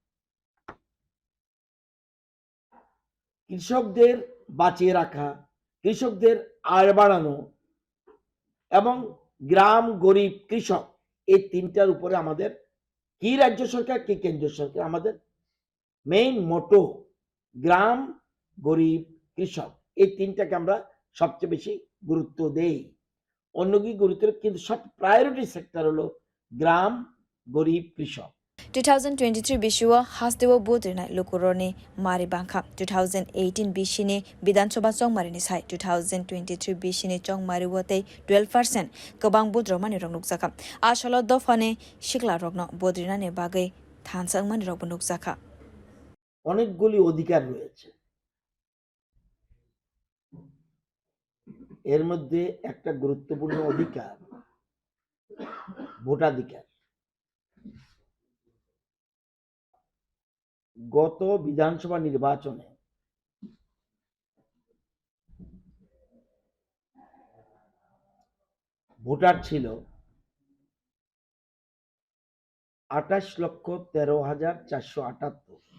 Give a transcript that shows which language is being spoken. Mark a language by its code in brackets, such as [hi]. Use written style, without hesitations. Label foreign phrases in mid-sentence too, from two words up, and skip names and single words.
[bn] কৃষকদের বাঁচিয়ে রাখা, কৃষকদের আয় বাড়ানো এবং গ্রাম গরিব কৃষক, এই তিনটার উপরে আমাদের কি রাজ্য সরকার কি কেন্দ্রীয় সরকার, আমাদের [en] main motto [bn] গ্রাম গরিব কৃষক, এই তিনটাকে আমরা সবচেয়ে বেশি গুরুত্ব দেই। অন্য কি গুরুত্ব, কিন্তু সব [en] priority sector [bn] হলো গ্রাম গরিব কৃষক। [trp] 2023 bishiwa hastewo budrina lukurogni mari bangkha 2018 bishini bidansabha chongmari ni sai 2023 bishini chongmari wote 12% kobang budromani rok nukjaka asalo dofane shikla rokno budrina ne bagai thansangmani rok nukjaka [bn] অনেকগুলি অধিকার রয়েছে, এর মধ্যে একটা গুরুত্বপূর্ণ অধিকার ভোটাধিকার। গত বিধানসভা নির্বাচনে ভোটার ছিল 28,13,478।